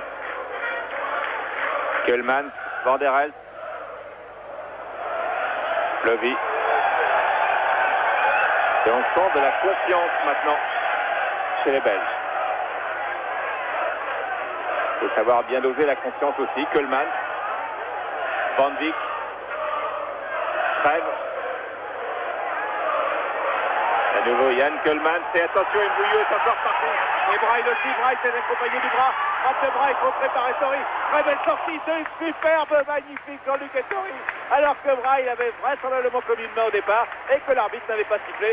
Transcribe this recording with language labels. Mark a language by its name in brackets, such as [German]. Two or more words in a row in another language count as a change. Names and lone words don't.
[French] Keulemans, Van der Elst. Fleury. Et on sent de la confiance maintenant chez les Belges. Il faut savoir bien doser la confiance aussi. Keulemans. Van Dijk. Crève. À nouveau Yann Keulemans. Et attention, Mbouillou est encore parti. Et Braille aussi. Braille s'est accompagné du bras. Frappe de Braille contrée par Ettori. Très belle sortie. C'est superbe, magnifique Jean-Luc Ettori. Alors que Braille avait vraisemblablement commis une main au départ et que l'arbitre n'avait pas sifflé.